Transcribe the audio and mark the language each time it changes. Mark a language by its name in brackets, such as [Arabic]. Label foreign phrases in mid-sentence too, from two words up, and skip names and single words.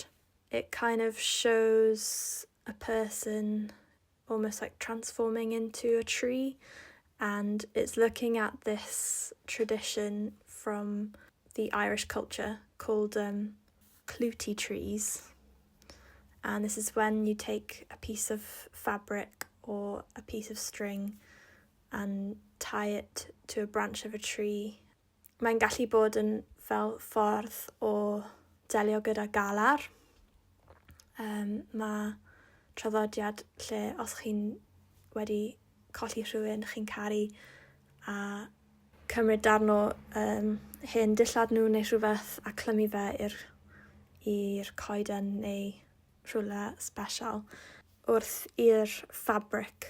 [English] It kind of shows a person almost like transforming into a tree, and it's looking at this tradition from the Irish culture called Clutie Trees. And this is when you take a piece of fabric or a piece of string and tie it to a branch of a tree. [Welsh] Mae'n gallu bod yn fel ffordd o delio gyda galar. Mae traddodiad lle os chi'n wedi colli rhywun, chi'n caru a cymryd darn o hen dillad nhw neu rhywbeth a clymu fe i'r coeden neu rhywle special wrth i'r fabric.